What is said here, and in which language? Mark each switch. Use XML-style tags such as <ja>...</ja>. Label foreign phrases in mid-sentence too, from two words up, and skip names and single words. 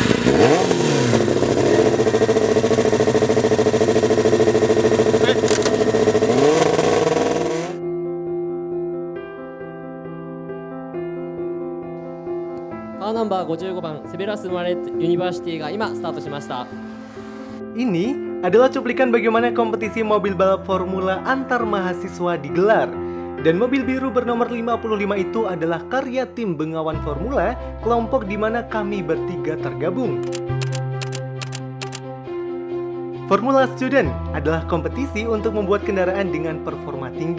<ja>カーナンバー55番セベラスマレットユニバーシティが今スタートしました。</ja> <id>Ini adalah cuplikan bagaimana kompetisi mobil balap formula antar mahasiswa digelar. Dan mobil biru bernomor 55 itu adalah karya tim Bengawan Formula, kelompok di mana kami bertiga tergabung. Formula Student adalah kompetisi untuk membuat kendaraan dengan performa tinggi.</id>